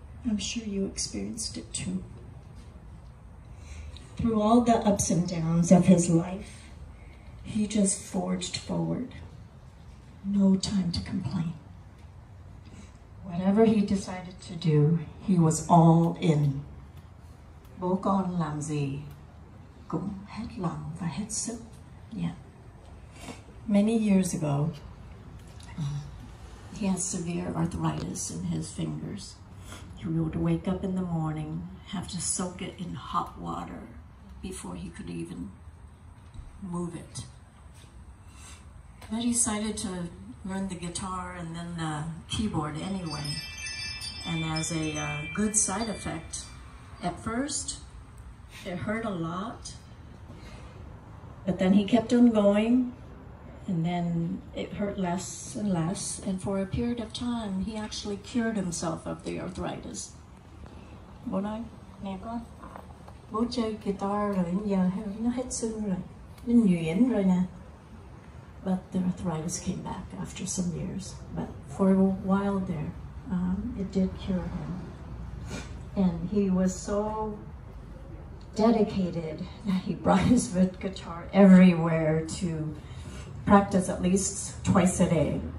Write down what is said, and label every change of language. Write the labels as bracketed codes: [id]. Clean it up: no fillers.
[en] I'm sure you experienced it too. Through all the ups and downs of his life, he just forged forward. No time to complain. Whatever he decided to do, he was all in. [vi] Bố con làm gì cũng hết lòng và hết sức. [en] Yeah. Many years ago, he had severe arthritis in his fingers. He would wake up in the morning, have to soak it in hot water before he could even move it. But he decided to learn the guitar and then the keyboard anyway. And as a good side effect, at first, it hurt a lot, but then he kept on going, and then it hurt less and less, and for a period of time, he actually cured himself of the arthritis. [vi] Bố nói, nè con, bố chơi guitar rồi giờ nó hết sưng rồi, nó nhuyễn rồi nè. [en] But the arthritis came back after some years. But for a while there, it did cure him. And he was so dedicated that he brought his guitar everywhere to practice at least twice a day.